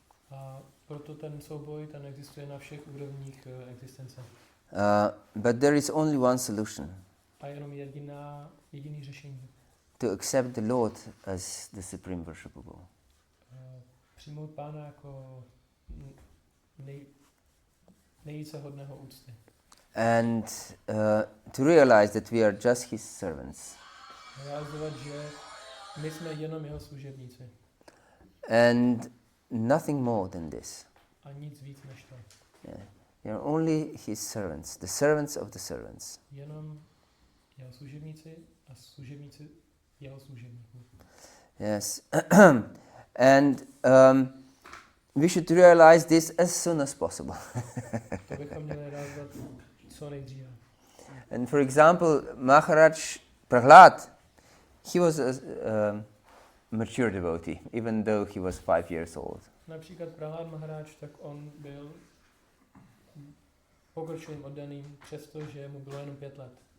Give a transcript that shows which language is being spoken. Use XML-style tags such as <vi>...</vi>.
<cs>A proto ten souboj, ten existuje na všech úrovních existence.</cs> <en>But there is only one solution.</en> <cs>A jenom jediný řešení.</cs> <en>To accept the Lord as the supreme worshipable.</en> <cs>Přijmout Pána jako nejvíce hodného úcty.</cs> <en>And to realize that we are just his servants.</en> <cs>Realizovat, že my jsme jenom jeho služebníci.</cs> <en>And nothing more than this.</en> <cs>A nic víc než to.</cs> <en>Yeah. We are only his servants, the servants of the servants.</en> <cs>Jenom jeho služebníci a služebníci jeho služebníků.</cs> <en>Yes. And we should realize this as soon as possible.</en> <cs>To bychom měli realizovat co nejdříve.</cs> <en>And for example, Maharaj Prahlad, he was a mature devotee, even though he was 5 years old.</en> <cs>Například Prahlad Maharaj, tak on byl pokročilým oddaným, přestože mu bylo jenom 5 let.</cs>